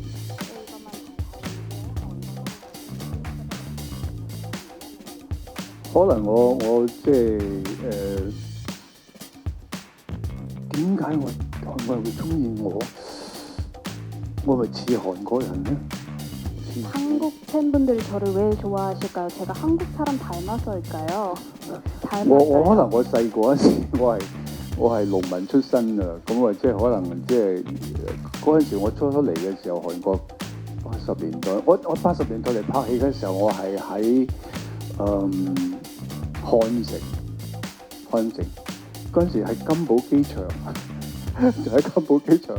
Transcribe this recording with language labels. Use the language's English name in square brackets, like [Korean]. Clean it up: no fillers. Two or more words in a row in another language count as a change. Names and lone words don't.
[Cantonese] 可能我即係點解韓國人會中意我？我咪似韓國人咧？ [Korean] 한국 팬분들이 저를 왜 좋아하실까요? 제가 한국 사람 닮아서일까요? [Cantonese] 我可能我細個嗰陣時，我係農民出身啊，咁啊即係可能即係嗰陣時我初嚟嘅時候，韓國80年代，我80年代嚟拍戲嘅時候，我係喺漢城嗰陣時係金寶機場，就喺金寶機場。